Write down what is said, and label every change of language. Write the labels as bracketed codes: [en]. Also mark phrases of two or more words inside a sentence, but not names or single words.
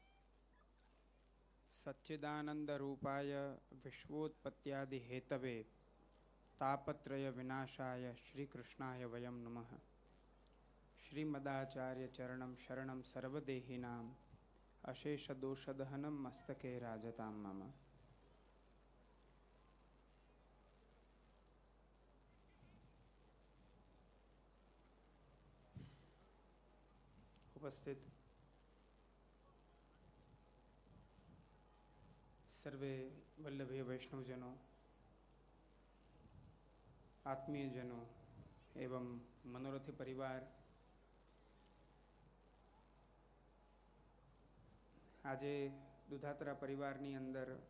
[sa] सच्चिदानंद रूपाय विश्वोत्पत्त्यादि हेतवे तापत्रय विनाशाय श्री कृष्णाय वयं नमः. શ્રીમદાચાર્ય ચરણમ શરણમ સર્વદેહિનામ અશેષ દોષદહનમ મસ્તકે રાજતામ મમ. [gu] ઉપસ્થિત સર્વે વલ્લભીય વૈષ્ણવજનો, આત્મીયજનો એવं મનોરથી પરિવાર, આજે દુધાત્રા પરિવારની અંદર